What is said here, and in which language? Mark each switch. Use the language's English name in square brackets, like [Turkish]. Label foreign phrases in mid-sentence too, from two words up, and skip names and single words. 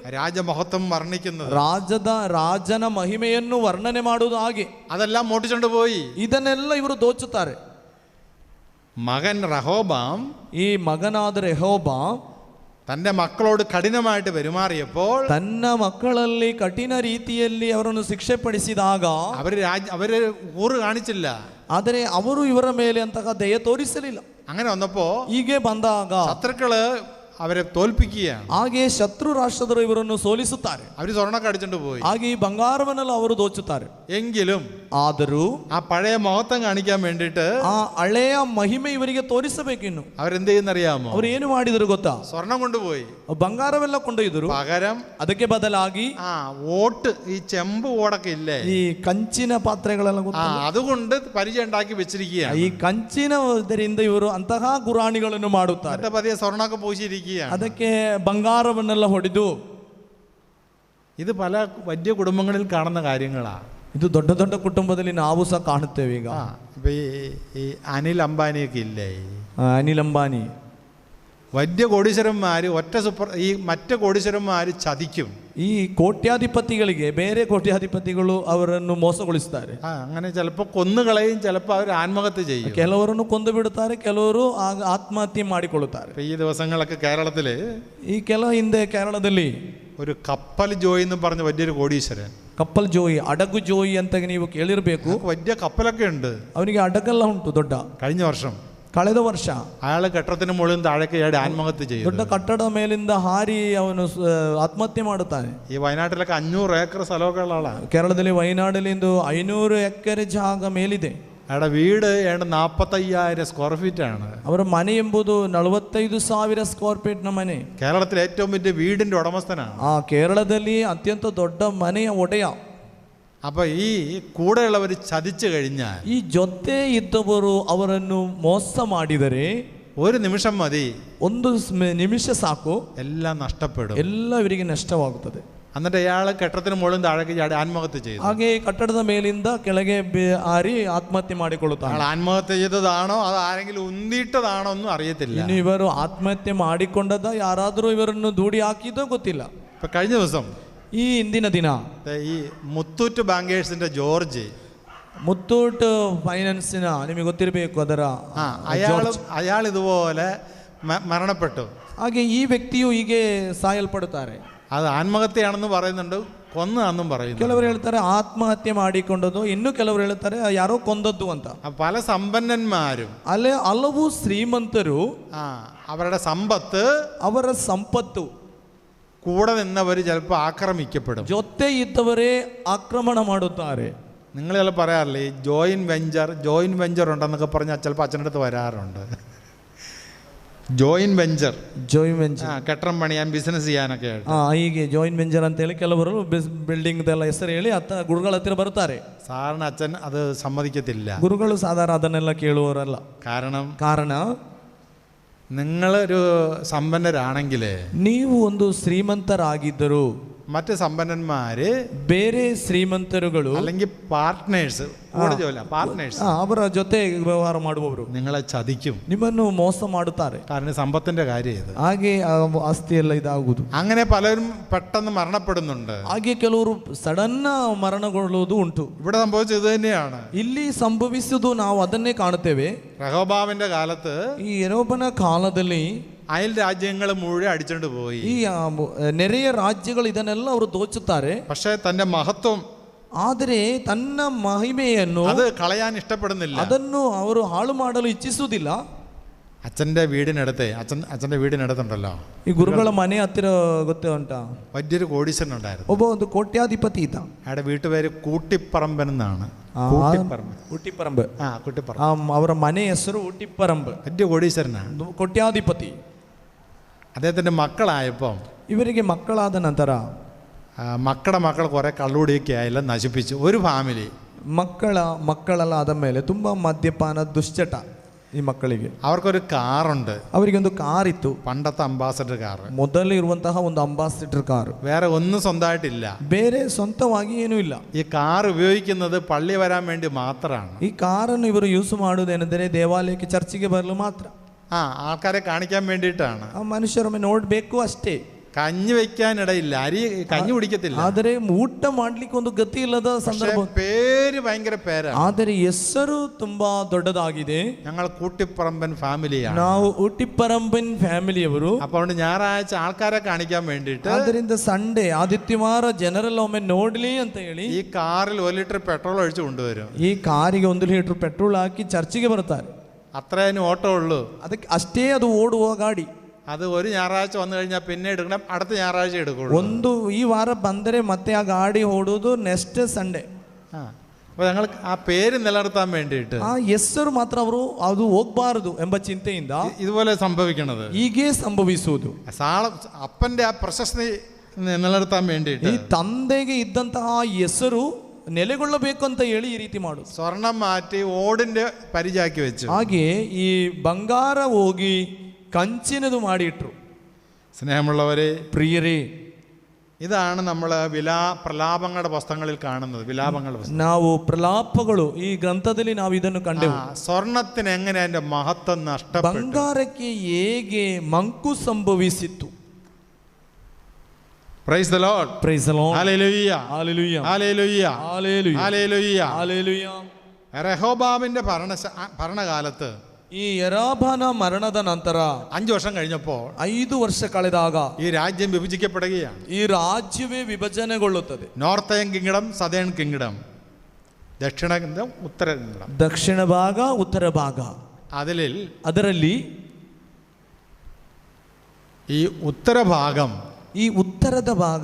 [Malayalam] രാജമഹത്വം വർണ്ണിക്കുന്നത്, [Kannada] ರಾಜನ ಮಹಿಮೆಯನ್ನು ವರ್ಣನೆ ಮಾಡುವುದು. ಹಾಗೆ [Malayalam] അതെല്ലാം മോട്ടിച്ചുകൊണ്ട് പോയി. [Kannada] ಇದನ್ನೆಲ್ಲ ಇವರು ದೋಚುತ್ತಾರೆ. [Malayalam] മകൻ റഹോബാം, [Kannada] ಈ ಮಗನಾದ ರೆಹೋಬಾಮ್ [Malayalam] തൻ്റെ മക്കളോട് കഠിനമായിട്ട് പെരുമാറിയപ്പോൾ [Kannada] ತನ್ನ ಮಕ್ಕಳಲ್ಲಿ ಕಠಿಣ ರೀತಿಯಲ್ಲಿ ಅವರನ್ನು ಶಿಕ್ಷೆ ಪಡಿಸಿದಾಗ [Malayalam] അവര് ഊറ് കാണിച്ചില്ല. [Kannada] ಆದರೆ ಅವರು ಇವರ ಮೇಲೆ ಅಂತಹ ದಯ ತೋರಿಸಲಿಲ್ಲ. [Malayalam] അങ്ങനെ വന്നപ്പോ [Kannada] ಹೀಗೆ ಬಂದಾಗ [Malayalam] ശത്രുക്കള് അവരെ തോൽപ്പിക്കുകയാണ്. [Kannada] ಹಾಗೆ ಶತ್ರು ರಾಷ್ಟ್ರದರು ಇವರನ್ನು ಸೋಲಿಸುತ್ತಾರೆ. [Malayalam] അവര് സ്വർണ്ണമൊക്കെ അടിച്ചോണ്ട് പോയി. [Kannada] ಹಾಗೆ ಈ ಬಂಗಾರವನ್ನೆಲ್ಲ ಅವರು ದೋಚುತ್ತಾರೆ. [Malayalam] എങ്കിലും [Kannada] ಆದರೂ [Malayalam] ആ പഴയ മഹത്വം കാണിക്കാൻ വേണ്ടിയിട്ട് [Kannada] ಆ ಹಳೆಯ ಮಹಿಮೆ ಇವರಿಗೆ ತೋರಿಸಬೇಕು. ಇನ್ನು [Malayalam] അവരെന്ത് ചെയ്യുന്നറിയാമോ? [Kannada] ಅವರು ಏನು ಮಾಡಿದ್ರು ಗೊತ್ತಾ? [Malayalam] സ്വർണം കൊണ്ടുപോയി [Kannada] ಬಂಗಾರವೆಲ್ಲ ಕೊಂಡೊಯ್ದರು. [Malayalam] പകരം [Kannada] ಅದಕ್ಕೆ ಬದಲಾಗಿ [Malayalam] ഓട്ട്, ഈ ചെമ്പ് ഓടൊക്കെ ഇല്ലേ, [Kannada] ಈ ಕಂಚಿನ ಪಾತ್ರೆಗಳೆಲ್ಲ [Malayalam] അതുകൊണ്ട് പരിചയം ഉണ്ടാക്കി വെച്ചിരിക്കുകയാണ്. [Kannada] ಈ ಕಂಚಿನ ಇದರಿಂದ ಇವರು ಅಂತಹ ಗುರಾಣಿಗಳನ್ನು ಮಾಡುತ್ತಾರೆ. [Malayalam] പതിയെ സ്വർണ്ണമൊക്കെ പൂശിയിരിക്കുകയാണ്. [Kannada] ಅದಕ್ಕೆ ಬಂಗಾರವನ್ನೆಲ್ಲ ಹೊಡೆದು. [Malayalam] ഇത് പല വലിയ കുടുംബങ്ങളിൽ കാണുന്ന കാര്യങ്ങളാ. [Kannada] ಇದು ದೊಡ್ಡ ದೊಡ್ಡ ಕುಟುಂಬದಲ್ಲಿ ನಾವು ಸಹ ಕಾಣುತ್ತೇವೆ. ಈಗ [Malayalam] ഇപ്പൊ ഈ അനിൽ അംബാനിയൊക്കെ ഇല്ലേ, [Kannada] ಅನಿಲ್ ಅಂಬಾನಿ, [Malayalam] വലിയ കോടീശ്വരന്മാര് ഈ മറ്റു കോടീശ്വരന്മാര് ചതിക്കും. [Kannada] ಈ ಕೋಟ್ಯಾಧಿಪತಿಗಳಿಗೆ ಬೇರೆ ಕೋಟ್ಯಾಧಿಪತಿಗಳು ಅವರನ್ನು ಮೋಸಗೊಳಿಸುತ್ತಾರೆ. [Malayalam] അങ്ങനെ ചിലപ്പോൾ കൊന്നുകളയും, ചിലപ്പോൾ അവർ ആത്മഹത്യ ചെയ്യും. [Kannada] ಕೆಲವರನ್ನು ಕೊಂದು ಬಿಡುತ್ತಾರೆ, ಕೆಲವರು ಆತ್ಮಹತ್ಯೆ ಮಾಡಿಕೊಳ್ಳುತ್ತಾರೆ. [Malayalam] ഈ ദിവസങ്ങളൊക്കെ കേരളത്തില് [Kannada] ಈ ಹಿಂದೆ ಕೇರಳದಲ್ಲಿ [Malayalam] ഒരു കപ്പൽ ജോയി എന്ന് പറഞ്ഞ വലിയൊരു കോടീശ്വരൻ, [Kannada] ಕಪ್ಪಲ್ ಜೋಯಿ, ಅಡಗು ಜೋಯಿ ಅಂತ ನೀವು ಕೇಳಿರ್ಬೇಕು. [Malayalam] വലിയ കപ്പലൊക്കെ ഉണ്ട്, [Kannada] ಅವನಿಗೆ ಅಡಗೆಲ್ಲ ಉಂಟು ದೊಡ್ಡ. [Malayalam] കഴിഞ്ഞ വർഷം [Kannada] ಕಳೆದ ವರ್ಷ [Malayalam] അയാൾ കെട്ടിടത്തിന് മുകളിൽ താഴേക്ക് ചാടി ആത്മഹത്യ ചെയ്തു. [Kannada] ದೊಡ್ಡ ಕಟ್ಟಡ ಮೇಲಿಂದ ಹಾರಿ ಅವನು ಆತ್ಮಹತ್ಯೆ ಮಾಡುತ್ತಾನೆ. [Malayalam] ഈ വയനാട്ടിലൊക്കെ 500 ഏക്കർ സ്ഥലമൊക്കെ ഉള്ള ആളാണ്. [Kannada] ಕೇರಳದಲ್ಲಿ ವಯನಾಡಲ್ಲಿ 500 ಎಕರೆ ಜಾಗ ಮೇಲಿದೆ. [Malayalam] അയാളുടെ വീട് 45,000 [English] square feet [Malayalam] ആണ്. [Kannada] ಅವರ ಮನೆ ಎಂಬುದು 45,000 [English] square feet [Kannada] ನ ಮನೆ. [Malayalam] കേരളത്തിലെ ഏറ്റവും വലിയ വീടിന്റെ ഉടമസ്ഥനാണ്. [Kannada] ಕೇರಳದಲ್ಲಿ ಅತ್ಯಂತ ದೊಡ್ಡ ಮನೆಯ ಒಡೆಯ. [Malayalam] അപ്പൊ ഈ കൂടെയുള്ളവർ ചതിച്ചു കഴിഞ്ഞാൽ, [Kannada] ಈ ಜೊತೆ ಇದ್ದವರು ಅವರನ್ನು ಮೋಸ ಮಾಡಿದರೆ, [Malayalam] ഒരു നിമിഷം മതി, [Kannada] ಒಂದು ನಿಮಿಷ ಸಾಕು, [Malayalam] എല്ലാം നഷ്ടപ്പെടും, [Kannada] ಎಲ್ಲ ಇವರಿಗೆ ನಷ್ಟವಾಗುತ್ತದೆ. [Malayalam] എന്നിട്ട് അയാൾ കെട്ടിടത്തിന് മുകളിൽ താഴേക്ക് ചാടി ആത്മഹത്യ ചെയ്തു. [Kannada] ಹಾಗೆ ಕಟ್ಟಡದ ಮೇಲಿಂದ ಕೆಳಗೆ ಹಾರಿ ಆತ್ಮಹತ್ಯೆ ಮಾಡಿಕೊಳ್ಳುತ್ತಾರೆ. [Malayalam] ആത്മഹത്യ ചെയ്തതാണോ അത് ആരെങ്കിലും ഉന്തിയിട്ടതാണോ ഒന്നും അറിയത്തില്ല. [Kannada] ಇನ್ನು ಇವರು ಆತ್ಮಹತ್ಯೆ ಮಾಡಿಕೊಂಡದ, ಯಾರಾದರೂ ಇವರನ್ನು ದೂಡಿ ಹಾಕಿದೋ ಗೊತ್ತಿಲ್ಲ. [Malayalam] ഇപ്പൊ കഴിഞ്ഞ ദിവസം [Kannada] ಈ ಹಿಂದಿನ ದಿನ [Malayalam] ഈ മുത്തൂറ്റ് ബാങ്കേഴ്സിന്റെ ജോർജ്, [Kannada] ಮುತ್ತೂಟ್ ಫೈನಾನ್ಸಿನ, ನಿಮಗೆ ಗೊತ್ತಿರಬೇಕು ಅದರ [Malayalam] അയാൾ ഇതുപോലെ മരണപ്പെട്ടു. [Kannada] ಹಾಗೆ ಈ ವ್ಯಕ್ತಿಯು ಹೀಗೆ ಸಾಯಲ್ಪಡುತ್ತಾರೆ. [Malayalam] അത് ആത്മഹത്യയാണെന്ന് പറയുന്നുണ്ട്, കൊന്നതാണെന്നും പറയുന്നു. [Kannada] ಕೆಲವರು ಹೇಳ್ತಾರೆ ಆತ್ಮಹತ್ಯೆ ಮಾಡಿಕೊಂಡದ್ದು, ಇನ್ನು ಕೆಲವರು ಹೇಳ್ತಾರೆ ಯಾರೋ ಕೊಂದದ್ದು ಅಂತ. [Malayalam] പല സമ്പന്നന്മാരും [Kannada] ಅಲ್ಲೇ ಹಲವು ಶ್ರೀಮಂತರು [Malayalam] അവരുടെ സമ്പത്ത്, [Kannada] ಅವರ ಸಂಪತ್ತು [Malayalam] കൂടെ നിന്നവർ ചിലപ്പോൾ ആക്രമിക്കപ്പെടും. [Kannada] ಜೊತೆ ಇದ್ದವರೇ ಆಕ್ರಮಣ ಮಾಡುತ್ತಾರೆ. [Malayalam] നിങ്ങൾ ചിലപ്പോൾ പറയാറില്ലേ, [English] joint venture [Malayalam] ഉണ്ടെന്നൊക്കെ പറഞ്ഞാൽ ചിലപ്പോൾ അച്ഛൻ്റെ അടുത്ത് വരാറുണ്ട്. [English] joint venture, [Malayalam] കെട്ടിടം പണിയാൻ, ബിസിനസ് ചെയ്യാനൊക്കെ ആയിട്ട്. [Kannada] ಹೀಗೆ [English] joint venture [Kannada] ಅಂತ ಹೇಳಿ ಕೆಲವರು ಬಿಲ್ಡಿಂಗ್ ಎಲ್ಲ ಹೆಸರು ಹೇಳಿ ಗುರುಗಳ ಹತ್ತಿರ ಬರ್ತಾರೆ. [Malayalam] സാറിന് അച്ഛൻ അത് സമ്മതിക്കത്തില്ല. [Kannada] ಗುರುಗಳು ಸಾಧಾರಣ ಅದನ್ನೆಲ್ಲ ಕೇಳುವವರಲ್ಲ. ಕಾರಣ [Malayalam] നിങ്ങളൊരു സമ്പന്നരാണെങ്കിൽ, [Kannada] ನೀವು ಒಂದು ಶ್ರೀಮಂತರಾಗಿದ್ದರು, [Malayalam] മറ്റ് സമ്പന്നന്മാര് [Kannada] ಬೇರೆ ಶ್ರೀಮಂತರುಗಳು [Malayalam] അല്ലെങ്കിൽ പാർട്ട്നേഴ്സ്, [Kannada] ಅವರ ಜೊತೆ ವ್ಯವಹಾರ ಮಾಡುವವರು [Malayalam] നിങ്ങളെ ചതിക്കും, [Kannada] ನಿಮ್ಮನ್ನು ಮೋಸ ಮಾಡುತ್ತಾರೆ. [Malayalam] കാരണം സമ്പത്തിന്റെ കാര്യം ഇത്. [Kannada] ಹಾಗೆ ಆಸ್ತಿ ಎಲ್ಲ ಇದಾಗುವುದು. [Malayalam] അങ്ങനെ പലരും പെട്ടെന്ന് മരണപ്പെടുന്നുണ്ട്. [Kannada] ಹಾಗೆ ಕೆಲವರು ಸಡನ್ ಮರಣಗೊಳ್ಳುವುದು ಉಂಟು. [Malayalam] ഇവിടെ സംഭവിച്ചത് തന്നെയാണ്. [Kannada] ಇಲ್ಲಿ ಸಂಭವಿಸುವುದು ನಾವು ಅದನ್ನೇ ಕಾಣುತ್ತೇವೆ. [Malayalam] ರೆಹോബಾವಿന്റെ കാലത്ത്, [Kannada] ಈ ಯೆರೋಬನ ಕಾಲದಲ್ಲಿ [Malayalam] അയൽ രാജ്യങ്ങൾ മുഴുവൻ അടിച്ചോണ്ട് പോയി. [Kannada] ಈ ನೆರೆಯ ರಾಜ್ಯಗಳು ಇದನ್ನೆಲ್ಲ ಅವರು ದೋಚುತ್ತಾರೆ. [Malayalam] പക്ഷേ തന്റെ മഹത്വം, [Kannada] ಆದರೆ ತನ್ನ ಮಹಿಮೆಯನ್ನು [Malayalam] അത് കളയാൻ ഇഷ്ടപ്പെടുന്നില്ല. [Kannada] ಅದನ್ನು ಅವರು ಹಾಳು ಮಾಡಲು ಇಚ್ಛಿಸುವುದಿಲ್ಲ. [Malayalam] അച്ഛന്റെ വീടിനടുത്തുണ്ടല്ലോ, [Kannada] ಈ ಗುರುಗಳ ಮನೆ ಹತ್ತಿರ ಗೊತ್ತೇ ಉಂಟಾ, [Malayalam] വലിയൊരു കോടീശ്വരൻ ഉണ്ടായിരുന്നു. [Kannada] ಒಬ್ಬ ಒಂದು ಕೋಟ್ಯಾಧಿಪತಿ ಇದ್ದ. [Malayalam] അയാളുടെ വീട്ടുപേര് കൂട്ടിപ്പറമ്പൻ എന്നാണ്. ഊട്ടിപ്പറമ്പ്. കൂട്ടിപ്പറമ്പ്. [Kannada] ಅವರ ಮನೆ ಹೆಸರು ഊട്ടിപ്പറമ്പ്. [Malayalam] വലിയ കോടീശ്വരനാണ്, [Kannada] ಕೋಟ್ಯಾಧಿಪತಿ. [Malayalam] അദ്ദേഹത്തിന്റെ മക്കളായപ്പം, [Kannada] ಇವರಿಗೆ ಮಕ್ಕಳಾದ ನಂತರ [Malayalam] മക്കൾ കുറെ കള്ളുകൂടിയൊക്കെ ആയെല്ലാം നശിപ്പിച്ചു. ഒരു ഫാമിലി [Kannada] ಮಕ್ಕಳೆಲ್ಲ ಆದ ಮೇಲೆ ತುಂಬಾ ಮದ್ಯಪಾನ ದುಶ್ಚಟ ಈ ಮಕ್ಕಳಿಗೆ. [Malayalam] അവർക്കൊരു കാറുണ്ട്. [Kannada] ಅವರಿಗೊಂದು ಕಾರ್ ಇತ್ತು, [Malayalam] പണ്ടത്തെ അംബാസഡർ കാർ. [Kannada] ಮೊದಲು ಇರುವಂತಹ ಒಂದು ಅಂಬಾಸಿಡರ್ ಕಾರ್. [Malayalam] വേറെ ഒന്നും സ്വന്തമായിട്ടില്ല, [Kannada] ಬೇರೆ ಸ್ವಂತವಾಗಿ ಏನೂ ಇಲ್ಲ. [Malayalam] ഈ കാർ ഉപയോഗിക്കുന്നത് പള്ളി വരാൻ വേണ്ടി മാത്രമാണ്. [Kannada] ಈ ಕಾರನ್ನು ಇವರು ಯೂಸ್ ಮಾಡುವುದೇನೆಂದರೆ ದೇವಾಲಯಕ್ಕೆ, ಚರ್ಚಿಗೆ ಬರಲು ಮಾತ್ರ. [Malayalam] ആൾക്കാരെ കാണിക്കാൻ വേണ്ടിയിട്ടാണ്. [Kannada] ಆ ಮನುಷ್ಯರೊಮ್ಮೆ ನೋಡಬೇಕು ಅಷ್ಟೇ. [Malayalam] കഞ്ഞി വെക്കാനിടയില്ല, അരി കഞ്ഞി കുടിക്കത്തില്ല. [Kannada] ಆದರೆ ಊಟ ಮಾಡ್ಲಿಕ್ಕೆ ಒಂದು ಗತಿ ಇಲ್ಲದ ಸಂದರ್ಭ. [Malayalam] പേര് ഭയങ്കര പേരാണ്. [Kannada] ಆದರೆ ಹೆಸರು ತುಂಬಾ ದೊಡ್ಡದಾಗಿದೆ. [Malayalam] ഞങ്ങൾ കൂട്ടിപ്പറമ്പൻ ഫാമിലിയാണ്. [Kannada] ನಾವು ഊട്ടിപ്പറമ്പൻ ಫ್ಯಾಮಿಲಿಯವರು. [Malayalam] അപ്പോൾ ഞായറാഴ്ച ആൾക്കാരെ കാണിക്കാൻ വേണ്ടിയിട്ട് [Kannada] ಆದ್ದರಿಂದ ಸಂಡೇ ಆದಿತ್ಯವಾರ ಜನರೆಲ್ಲ ಒಮ್ಮೆ ನೋಡ್ಲಿ ಅಂತ ಹೇಳಿ [Malayalam] ഈ കാറിൽ 1 ലിറ്റർ പെട്രോൾ ഒഴിച്ച് കൊണ്ടുവരും. [Kannada] ಈ ಕಾರಿಗೆ 1 ಲೀಟರ್ ಪೆಟ್ರೋಲ್ ಹಾಕಿ ಚರ್ಚಿಗೆ ಬರ್ತಾರೆ. [Malayalam] അത്രേനും ഓട്ടോ ഉള്ളൂ. [Kannada] ಅದಕ್ಕೆ ಅಷ್ಟೇ ಅದು ಓಡುವ ಗಾಡಿ. [Malayalam] അത് ഒരു ഞായറാഴ്ച വന്നു കഴിഞ്ഞാൽ പിന്നെ എടുക്കണം, അടുത്ത ഞായറാഴ്ച എടുക്കുള്ളൂ. [Kannada] ಒಂದು ಈ ವಾರ ಬಂದರೆ ಮತ್ತೆ ಆ ಗಾಡಿ ಓಡುವುದು [English] next Sunday. [Malayalam] അപ്പോൾ ഞങ്ങൾ ആ പേര് നിലനിർത്താൻ വേണ്ടിയിട്ട് [Kannada] ಆ ಹೆಸರು ಮಾತ್ರ ಅವರು ಅದು ಹೋಗ್ಬಾರದು ಎಂಬ ಚಿಂತೆಯಿಂದ [Malayalam] ഇതുപോലെ സംഭവിക്കുന്നത്. [Kannada] ಹೀಗೆ ಸಂಭವಿಸುವುದು. [Malayalam] അപ്പന്റെ ആ പ്രശസ്തി നിലനിർത്താൻ വേണ്ടിയിട്ട് [Kannada] ಈ ತಂದೆಗೆ ಇದ್ದಂತಹ ಹೆಸರು ನೆಲೆಗೊಳ್ಳಬೇಕು ಅಂತ ಹೇಳಿ ಈ ರೀತಿ ಮಾಡುದು. [Malayalam] സ്വർണം മാറ്റി ഓടിന്റെ പരിചാക്കി വെച്ചു. [Kannada] ಹಾಗೆ ಈ ಬಂಗಾರ ಹೋಗಿ ಕಂಚಿನದು ಮಾಡಿಟ್ರು. [Malayalam] സ്നേഹമുള്ളവരെ, [Kannada] ಪ್ರಿಯರೇ, [Malayalam] ഇതാണ് നമ്മൾ പ്രലാപങ്ങളുടെ പുസ്തകങ്ങളിൽ കാണുന്നത്. വിലാപങ്ങളുടെ [Kannada] ನಾವು ಪ್ರಲಾಪಗಳು ಈ ಗ್ರಂಥದಲ್ಲಿ ನಾವು ಇದನ್ನು ಕಂಡೆವು. [Malayalam] സ്വർണത്തിന് എങ്ങനെ അതിന്റെ മഹത്വം നഷ്ടപ്പെട്ടു, [Kannada] ಬಂಗಾರಕ್ಕೆ ಹೇಗೆ ಮಂಕು ಸಂಭವಿಸಿತ್ತು. [English] Praise the Lord, Praise the Lord, [Malayalam] ഹല്ലേലൂയ, ഹല്ലേലൂയ, ഹല്ലേലൂയ, ഹല്ലേലൂയ, ഹല്ലേലൂയ, ഹല്ലേലൂയ. രെഹോബാമിന്റെ ഭരണകാലത്ത് [Kannada] ಈ ಯೆರೋಬಾಮನ ಮರಣದ ನಂತರ [Malayalam] 5 വർഷം കഴിഞ്ഞപ്പോൾ [Kannada] 5 ವರ್ಷ ಕಳೆದಾಗ [Malayalam] ഈ രാജ്യം വിഭജിക്കപ്പെടുകയാണ്. [Kannada] ಈ ರಾಜ್ಯವೇ ವಿಭಜನೆಗೊಳ್ಳುತ್ತದೆ. [English] Northern Kingdom, Southern Kingdom, ദക്ഷിണ കിങ്ഡം, ഉത്തര കിങ്ഡം. [Kannada] ದಕ್ಷಿಣ ಭಾಗ, ಉತ್ತರ ಭಾಗ. ಅದರಲ್ಲಿ [Malayalam] ഈ ഉത്തരഭാഗം, [Kannada] ಈ ಉತ್ತರದ ಭಾಗ